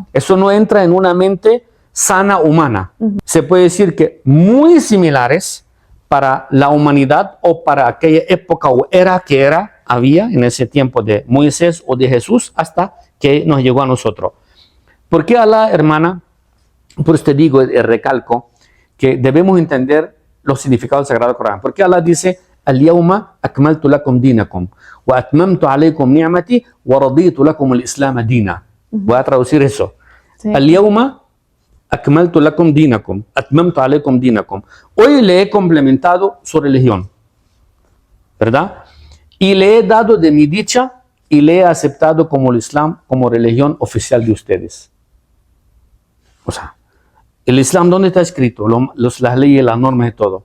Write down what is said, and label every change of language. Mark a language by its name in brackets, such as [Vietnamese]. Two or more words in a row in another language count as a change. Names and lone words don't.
[Spanish] Eso no entra en una mente sana humana. Se puede decir que muy similares para la humanidad o para aquella época o era que había en ese tiempo de Moisés o de Jesús hasta que nos llegó a nosotros. ¿Por qué Allah, hermana? Por eso te digo, recalco, que debemos entender los significados del Sagrado Corán. Porque Allah dice, [Arabic] اليوم أكملت لكم دينكم وأتممت عليكم نعمتي ورضيت لكم الإسلام دينا. [Spanish] Voy a traducir eso. Sí. [Arabic] اليوم أكملت لكم دينكم أتممت عليكم دينكم. [Spanish] Hoy le he complementado su religión, ¿verdad? Y le he dado de mi dicha y le he aceptado como el Islam, como religión oficial de ustedes. O sea, el Islam, ¿dónde está escrito? Las leyes, las normas y todo.